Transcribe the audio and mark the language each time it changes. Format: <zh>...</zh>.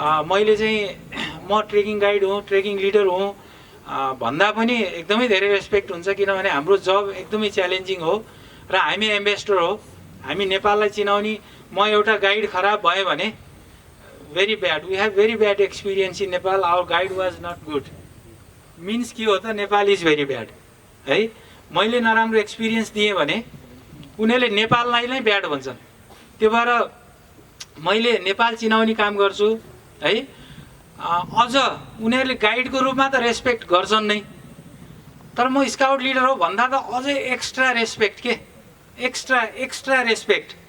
<ne>मैले चाहिँ म ट्रेकिङ गाइड हुँ, ट्रेकिङ लिडर हुँ भन्दा पनि एकदमै धेरै रेस्पेक्ट हुन्छ, किनभने हाम्रो जब एकदमै च्यालेन्जिङ हो र हामी एम्बेसडर हो। हामी नेपाललाई चिनाउने, म एउटा गाइड खराब भयो भने</ne> <en>Very bad, we have very bad experience in Nepal, our guide was not good. Means</en> <ne>के हो त,</ne> <en>Nepal is very bad है।</en> <ne>मैले नराम्रो एक्सपिरियन्स दिएँ भने उनीहरूले नेपाललाई नै ब्याड भन्छन्। त्यो भएर मैले नेपाल चिनाउने काम गर्छु है। अझ उनीहरूले गाइडको रूपमा त रेस्पेक्ट गर्छन् नै, तर म स्काउट लिडर हो भन्दा त अझै एक्स्ट्रा रेस्पेक्ट एक्स्ट्रा रेस्पेक्ट।</ne>